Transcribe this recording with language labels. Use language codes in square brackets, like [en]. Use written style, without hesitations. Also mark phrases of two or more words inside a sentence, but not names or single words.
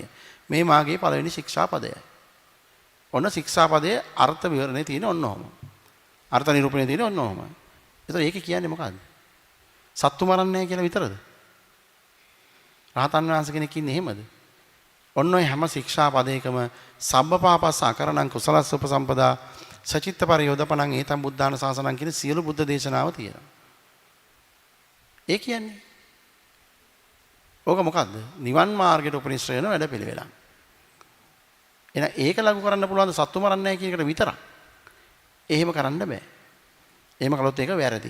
[si] මේ මාගේ පළවෙනි ශික්ෂාපදයයි. ඔන්න ශික්ෂාපදයේ අර්ථ විවරණේ තියෙන ඔන්න ඔහම. අර්ථ නිරූපණේ තියෙන ඔන්න ඔහම. ඒතකොට ඒකේ කියන්නේ මොකද්ද? සත්තු මරන්නේ නැහැ කියලා විතරද? රහතන් වහන්සේ කෙනෙක් ඉන්නේ එහෙමද? ඔන්න ඔය හැම ශික්ෂා පදයකම [pi] සබ්බපාපස්ස අකරණං කුසලස්ස උපසම්පදා සචිත්ත පරියෝදපණං ඒතම් බුද්ධාන ශාසනං [si] කියන සියලු බුද්ධ දේශනාව තියෙනවා. ඒ කියන්නේ ඕක මොකද්ද? නිවන් මාර්ගයට උපනිශ්‍රය වෙන වැඩපිළිවෙලක්. එහෙනම් ඒක ලඝු කරන්න පුළුවන් සත්තු මරන්නේ නැහැ කියන එකට විතරක්. එහෙම කරන්න බෑ. එහෙම කළොත් ඒක වැරදි.